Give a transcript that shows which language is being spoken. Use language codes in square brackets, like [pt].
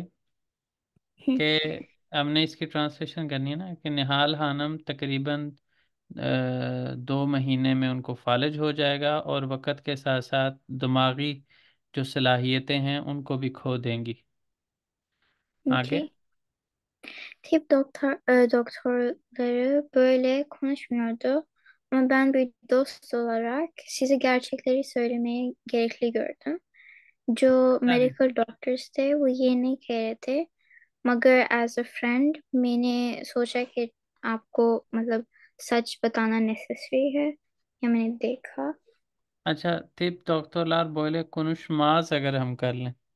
[hi] के हमने इसकी ट्रांसलेशन करनी है ना, कि निहाल खानम तकरीबन 2 महीने में उनको फालिज हो जाएगा, और वक़्त के साथ साथ दिमागी जो सलाहियतें हैं उनको भी खो देंगी। आगे। जी. [tr] Doktorları böyle konuşmuyordu. Ama ben bir dost olarak size gerçekleri söylemeye gerekli gördüm. [hi] जो आगे। मेडिकल डॉक्टर्स थे वो ये नहीं कह रहे थे, मगर एज अ फ्रेंड मैंने सोचा कि आपको मतलब सच बताना नेसेसरी है या मैंने देखा. अच्छा, तिप डॉक्टर बोले कुनुशमाज अगर हम कर लें,